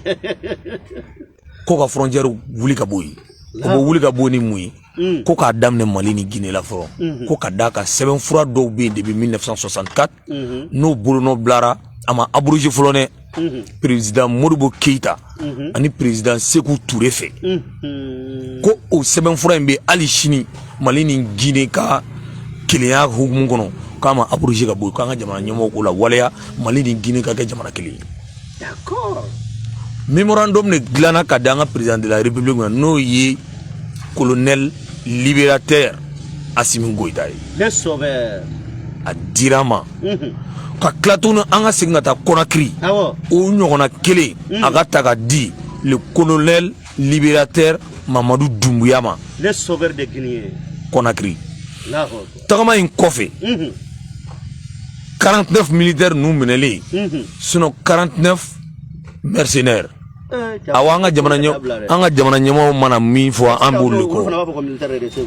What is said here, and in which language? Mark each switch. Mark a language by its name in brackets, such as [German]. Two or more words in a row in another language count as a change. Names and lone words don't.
[Bambara] ko ka frontière wuli ka bɔ yen ko bɔ wuli ka bɔ ni mun ye ko k'a daminɛ Mali ni Guinée la fɔlɔ ko ka d'a kan sɛbɛnfura dɔw bɛ yen depuis 1964 n'o bolonɔ bilara a ma abrogé fɔlɔ dɛ président Modibo Keïta ani président Sékou Touré fɛ ko o sɛbɛnfura in bɛ hali sini Mali ni Guinée ka kelenya hukumu kɔnɔ k'a ma abrogé ka bɔ yen k'an ka jamana ɲɛmɔgɔw k'o la waleya Mali ni Guinée ka kɛ jamana kelen ye. [French] D'accord. [Bambara] Mémorandum de dilanna ka di an ka [French] président de la République [Bambara] ma n'o ye [French] colonel libérateur [Bambara] Assimi Goïta ye. [French] Le sauveur. [Bambara] A dira ma. Ka tila tuguni an ka segin ka taa Conakry o ɲɔgɔnna kelen a ka ta ka di [French] le colonel libérateur [Bambara] Mamadou Doumbouya ma. [French] Le sauveur de Guinée. Conakry. [Bambara] Tagama in kɔfɛ 49 militaires nu minɛlen [French] sinon 49 mercenaires. [Bambara] Awa an ka jamana ɲɛmɔgɔw mana min fɔ an b'olu de kɔ.